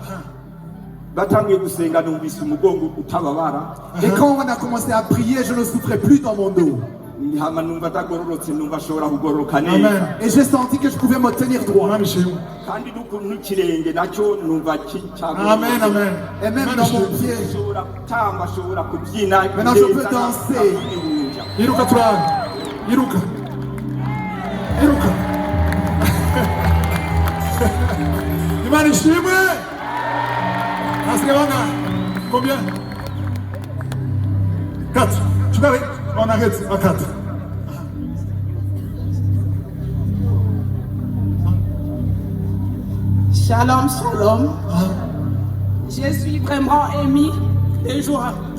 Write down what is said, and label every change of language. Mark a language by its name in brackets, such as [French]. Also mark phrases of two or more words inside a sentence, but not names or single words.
[French] Et quand on a commencé à prier, je ne souffrais plus dans mon dos. Et j'ai senti que je pouvais me tenir droit. Amen, amen. Et même dans mon pied. Maintenant je peux danser. [Kinyarwanda] Iruka turane. Iruka. Iruka. Imana ishimwe. Asibanga. [French] Combien? 4. Tu vas on arrête à 4. [Hebrew] Shalom, shalom. [French] Je suis vraiment émue de joie.